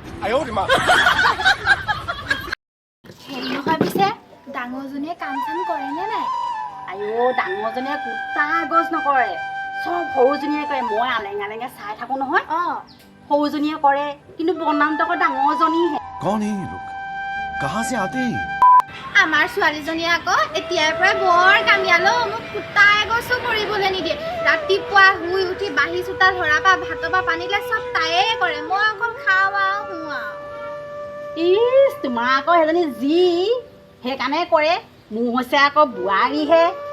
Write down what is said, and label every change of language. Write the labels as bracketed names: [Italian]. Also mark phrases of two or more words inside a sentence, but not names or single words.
[Assamese] হেৰি নহয় পিছে, ডাঙৰজনীয়ে কাম চাম কৰেনে নাই? আইঅ ডাঙৰজনীয়ে গোটা গজ নকৰে, চব সৰুজনীয়ে কৰে। মই আলেঙে চাই থাকোঁ নহয়। সৰুজনীয়ে কৰে, কিন্তু বনামটো আকৌ ডাঙৰজনীহে। [Hindi] कौन है ये लोग, कहाँ से आते हैं? [Assamese] আমাৰ ছোৱালীজনীয়ে আকৌ এতিয়াৰ পৰাই বৰ কামিয়ালো, মোক কুটা এগছো কৰিবলৈ নিদিয়ে। ৰাতিপুৱা শুই উঠি বাঢ়ি চোতা ধৰা পৰা ভাতৰ পৰা পানীলে চব তায়ে কৰে, মই অকল খাওঁ আৰু শুওঁ আৰু। ইচ তোমাৰ আকৌ সেইজনী যি সেইকাৰণে কৰে, মোৰ হৈছে আকৌ বোৱাৰীহে।